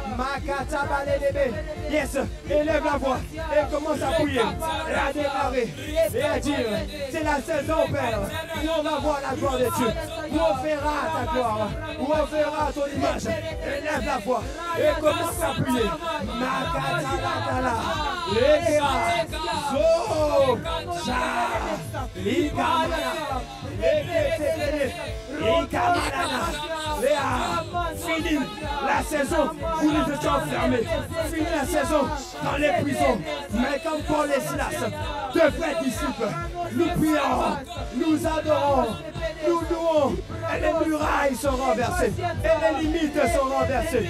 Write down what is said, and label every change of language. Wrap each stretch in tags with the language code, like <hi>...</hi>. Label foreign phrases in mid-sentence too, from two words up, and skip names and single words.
<fr>Yes, élève la voix et commence à prier et à déclarer et à dire, c'est la saison, Père, où on va voir la gloire de Dieu, où on verra ta gloire, où on verra ton image. Élève la voix et commence à prier. Makatalakala, lekema, so, cha, ikamana, leketele, ikamanana, léa. Fini la saison où nous étions enfermés. Fini la saison dans les prisons. Mais comme Paul et Silas, de vrais disciples, nous prions, nous adorons, nous louons. Et les murailles sont renversées. Et les limites sont renversées.</fr>